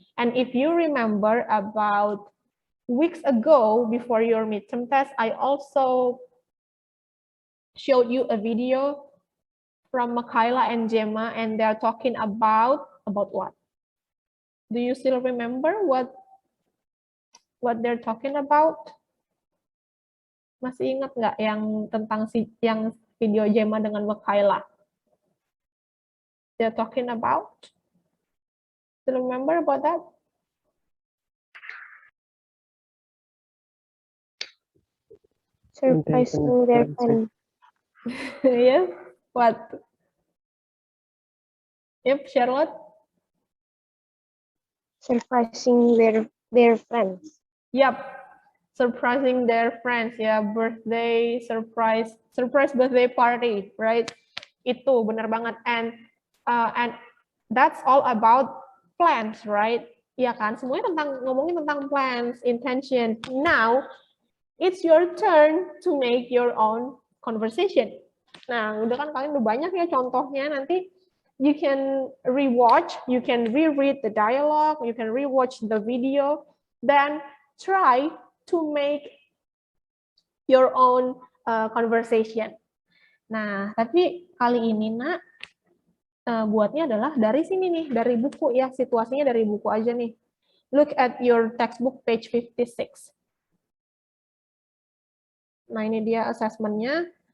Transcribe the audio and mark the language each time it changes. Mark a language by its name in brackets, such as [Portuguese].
[English] And if you remember, about weeks ago before your midterm test, I also showed you a video from Michaela and Gemma, and they're talking about what? Do you still remember what they're talking about? [Indonesian] Masih ingat nggak yang tentang yang video Gemma dengan Michaela? [English] They're talking about? Still remember about that? Surprising their friend. Yes. What? Yep, Charlotte. Surprising their friends. Yep. Surprising their friends. Ya, birthday surprise birthday party, right? [Indonesian] Itu benar banget. [English] And that's all about plans, right? [Indonesian] Iya kan? Semuanya ngomongin tentang [English] plans, intention. Now, it's your turn to make your own conversation. [Indonesian] Nah, udah kan kalian udah banyak ya contohnya. [English] Nanti you can rewatch, you can reread the dialogue, you can rewatch the video, then try to make your own conversation. [Indonesian] Nah, tapi kali ini nak buatnya adalah dari sini nih, dari buku ya, situasinya dari buku aja nih. [English] Look at your textbook page 56. [Indonesian] Nah, ini dia assessment-nya.